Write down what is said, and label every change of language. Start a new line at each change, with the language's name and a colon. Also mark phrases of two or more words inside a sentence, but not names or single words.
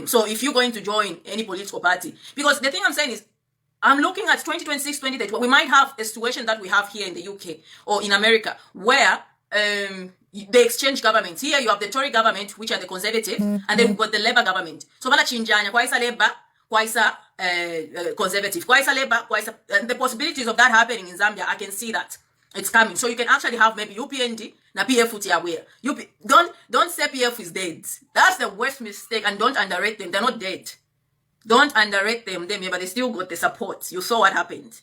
English: So if you're going to join any political party, because the thing I'm saying is, I'm looking at 2026, 2030. We might have a situation that we have here in the UK or in America where they exchange governments. Here you have the Tory government, which are the conservative, and then we've got the Labour government.
Bemba: So bala chinjanya, kwaisa Labour, kwaisa conservative, kwaisa Labour, kwaisa,
English: and the possibilities of that happening in Zambia, I can see that. It's coming. So you can actually have maybe UPND, na PF uti aware. Don't say PF is dead. That's the worst mistake, and don't underrate them. They're not dead. Don't underrate them, but they still got the support. You saw what happened.